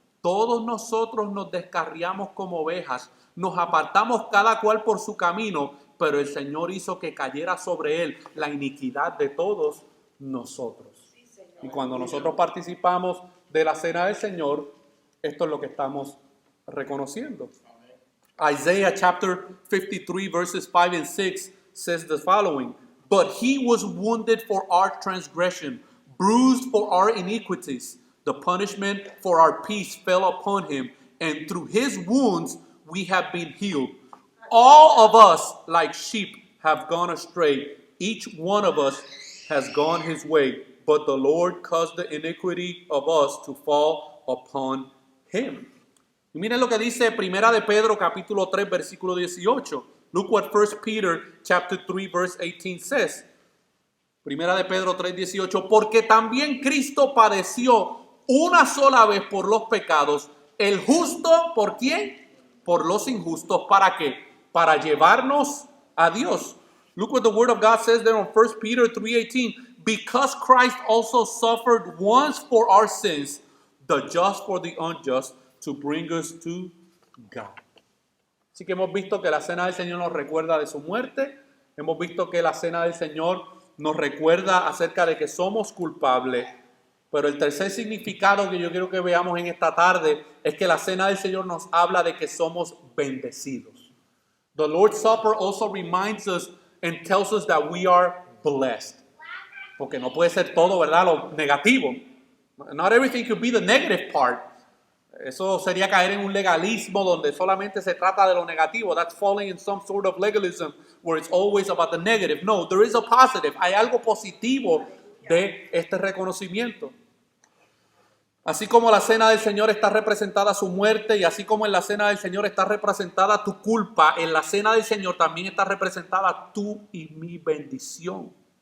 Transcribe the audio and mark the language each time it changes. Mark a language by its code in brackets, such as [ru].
[es] Todos nosotros nos descarriamos como ovejas, nos apartamos cada cual por su camino, pero el Señor hizo que cayera sobre él la iniquidad de todos nosotros. Y cuando nosotros participamos de la cena del Señor, esto es lo que estamos reconociendo. [en] Isaiah chapter 53 verses 5 and 6 says the following, but he was wounded for our transgression, bruised for our iniquities. The punishment for our peace fell upon him, and through his wounds we have been healed. All of us like sheep have gone astray. Each one of us has gone his way, but the Lord caused the iniquity of us to fall upon him. [es] Y miren lo que dice Primera de Pedro capítulo 3 versículo 18. [en] Look what 1 Peter chapter 3 verse 18 says. [es] Primera de Pedro 3, 18. Porque también Cristo padeció una sola vez por los pecados, el justo, ¿por quién? Por los injustos. ¿Para qué? Para llevarnos a Dios. [en] Look what the word of God says there on 1 Peter 3:18. Because Christ also suffered once for our sins, the just for the unjust, to bring us to God. [es] Así que hemos visto que la cena del Señor nos recuerda de su muerte. Hemos visto que la cena del Señor nos recuerda acerca de que somos culpables. Pero el tercer significado que yo quiero que veamos en esta tarde es que la cena del Señor nos habla de que somos bendecidos. [en] The Lord's Supper also reminds us and tells us that we are blessed. [es] Porque no puede ser todo, ¿verdad?, lo negativo. [en] Not everything could be the negative part. [es] Eso sería caer en un legalismo donde solamente se trata de lo negativo. [en] That's falling in some sort of legalism where it's always about the negative. No, there is a positive. [es] Hay algo positivo de este reconocimiento. Así como la cena del Señor está representada su muerte y así como en la cena del Señor está representada tu culpa, en la cena del Señor también está representada tu y mi bendición.